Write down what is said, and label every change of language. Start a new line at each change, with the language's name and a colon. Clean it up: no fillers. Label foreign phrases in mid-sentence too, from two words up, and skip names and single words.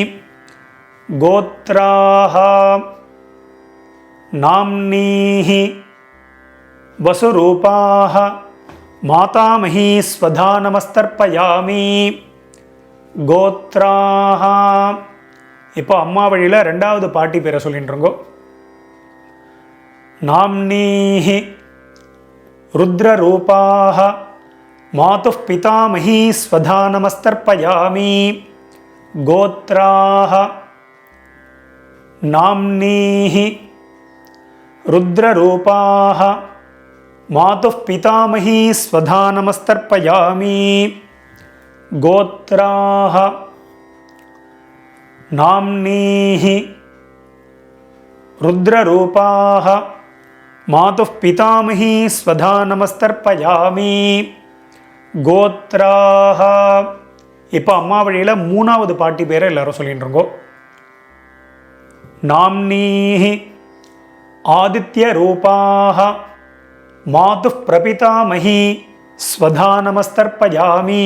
Sanskrit: गोत्राः नाम्नीः वसुरूपाः मातामही स्वधा नमस्तर्पयामि.
Tamil: கோத்ராஹ இப்போ அம்மா வழியில் ரெண்டாவது பாட்டி பேரை சொல்லிட்டு இருக்கோம்.
Sanskrit: नाम्नीः रुद्ररूपाः मातुः पितामही स्वधा नमस्तर्पयामि. गोत्राः नाम्नीः रुद्ररूपाः मातुः पितामही स्वधा नमस्तर्पयामि. गोत्राः नाम्नीः रुद्ररूपाः मातुः पितामही स्वधा नमस्तर्पयामि.
Tamil: கோத்ராஹ இப்போ அம்மா வழியில் 3வது பாட்டி பேரை எல்லாரும் சொல்லிட்டு இருக்கோம்.
Sanskrit: नाम्नीः आदित्यरूपाः मातुः प्रपितामही स्वधा नमस्तर्पयामि.